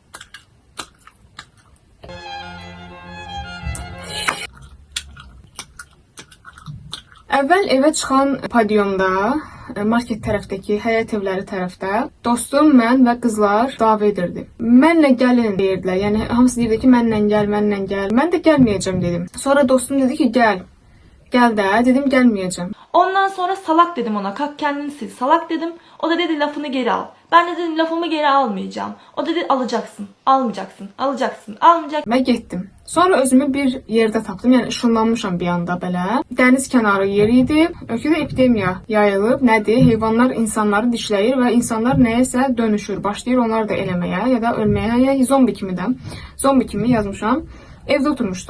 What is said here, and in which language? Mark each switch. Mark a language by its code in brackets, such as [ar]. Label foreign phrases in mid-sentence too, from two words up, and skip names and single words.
[az] Əvvəl evə çıxan padyomda, market tərəfdəki, həyət evləri tərəfdə dostum, mən və qızlar dava edirdi. Mənlə gəlin deyirdilər. Yəni hamısı deyirdi ki, mənlə gəl, mənlə gəl. Mən də gəlməyəcəm dedim. Sonra dostum dedi ki, gəl. Gəl də, dedim gəlməyəcəm. Ondan sonra salak dedim ona. [tr] Kalk kendini sil. [az] Salak dedim. [tr] O da dedi lafını geri al. Ben de dedim lafımı geri almayacağım. O dedi alacaksın. Almayacaksın. Alacaksın. Almayacaksın. [az] Və getdim. Sonra özümü bir yerdə tapdım. Yəni ışınlanmışam bir anda belə. Dəniz kənarı yer idi. Ölkədə epidemiya yayılıb. Nədir? Heyvanlar insanları dişləyir və insanlar nəyəsə dönüşür. Başlayır onlar da eləməyə ya da ölməyə. Yəni zombi kimi də. Zombi kimi yazmışam. Evdə oturmuşduq.